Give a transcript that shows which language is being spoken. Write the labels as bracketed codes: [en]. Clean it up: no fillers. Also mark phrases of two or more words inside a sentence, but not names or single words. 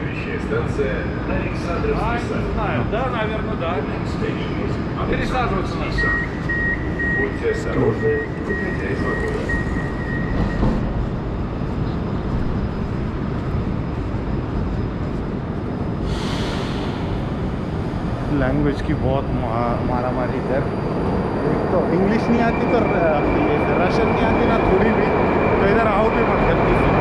[ru] Да, наверное, да. Пересаживаться надо. Будьте осторожны, выходя из вагона. [hi] लैंग्वेज की बहुत मारामारी इधर। एक तो इंग्लिश नहीं आती तो रशियन नहीं आती ना थोड़ी भी, तो इधर आओ भी मत करती।